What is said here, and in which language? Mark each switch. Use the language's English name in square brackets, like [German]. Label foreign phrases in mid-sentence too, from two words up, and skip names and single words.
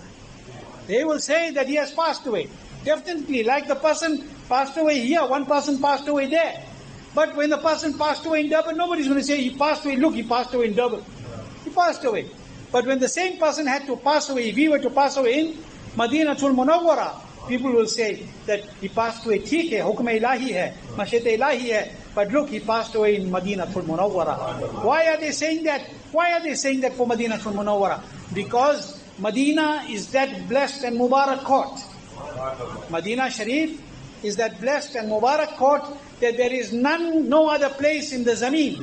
[English] They will say that he has passed away. Definitely, like the person passed away here, one person passed away there. But when the person passed away in Durban, nobody's going to say he passed away. Look, he passed away in Durban. He passed away. But when the same person had to pass away, if he were to pass away in Madinatul Munawwara, people will say that he passed away. [Urdu] Theek hai, hukm ilahi hai, mashiat ilahi hai. [English] But look, he passed away in Madinatul Munawwara. Why are they saying that? Why are they saying that for Madinatul Munawwara? Because Madina is that blessed and Mubarak court. Madina Sharif is that blessed and Mubarak court that there is no other place in the Zameen.